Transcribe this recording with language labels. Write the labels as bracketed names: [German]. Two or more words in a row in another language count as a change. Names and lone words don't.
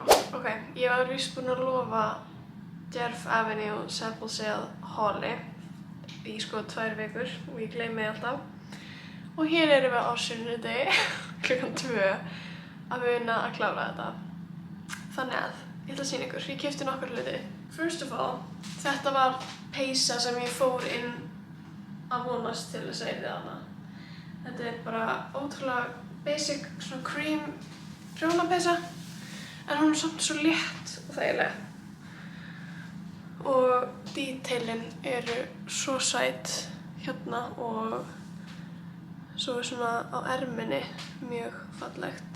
[Icelandic] Ok, ég var víst búin að lofa Jerv Avenue Sample Sale Halli í sko 2 vikur og ég gleymi því alltaf. Og hér erum við á sunnudegi, klukkan 2, að vinna að klára þetta. Þannig að, ég ætla að sýna ykkur, ég keypti nokkur hluti. [English] First of all, [Icelandic] þetta var peysa sem ég fór inn að vonast til þess að yrði hana. Þetta bara ótrúlega basic, svona cream prjónapeysa, en hún samt svo létt og þægileg. Og detailin eru svo sæt hérna og svo svona á erminni mjög fallegt.